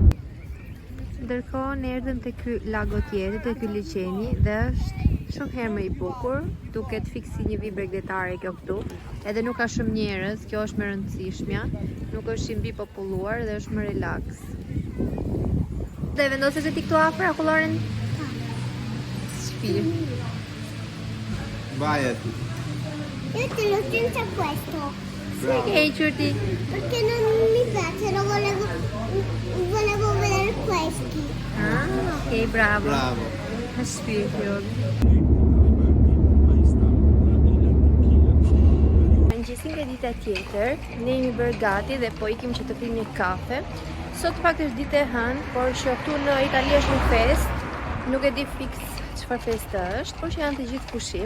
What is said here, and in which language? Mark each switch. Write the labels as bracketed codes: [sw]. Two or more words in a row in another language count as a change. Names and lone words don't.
[sq] Ndërkohë ne erdhëm te ky lago tjetër, te ky liçeni dhe është shumë herë më i bukur, duket fiks si një vibër bregdetare kjo këtu. Edhe nuk ka shumë njerëz, kjo është më e rëndësishmja, nuk është i mbi populluar dhe është më relaks. Dhe vendose se ti këtu afër akullaren shtëpi. [it] Vai tu. Io te lo senza questo, Sì, che perché non mi piace, volevo vedere questi. Ok, bravo. Bravo. [sq] Shpirti. Mëngjesin nga dita tjetër, ne jemi bërë gati dhe po ikim që të pim një kafe. Sot pak është ditë e hënë, por që këtu në Itali është një fest, nuk e di fix çfarë fest është, por që janë të gjithë pushim.